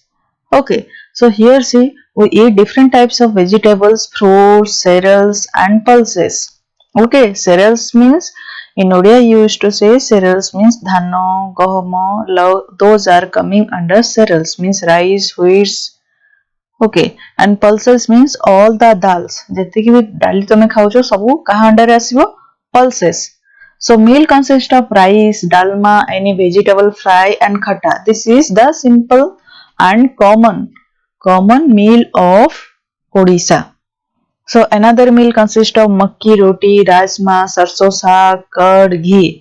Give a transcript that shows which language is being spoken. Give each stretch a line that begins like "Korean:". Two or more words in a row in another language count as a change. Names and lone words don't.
English: Okay, so here see, we eat different types of vegetables, fruits, cereals and pulses. Okay, cereals means in Odia you used to say cereals means dhano, gohomo, those are coming under cereals, means rice, wheats. Okay, and pulses means all the dals.
Odia: ଯେତିକି ବି ଡାଲି ତମେ ଖାଉଛ ସବୁ କାହା under ଆସିବ?
English: Pulses. So meal consists of rice, dalma, any vegetable fry and khata. This is the simple and common meal of Odisha. So another meal consists of makki roti, rajma, sarso saag, curd, ghee.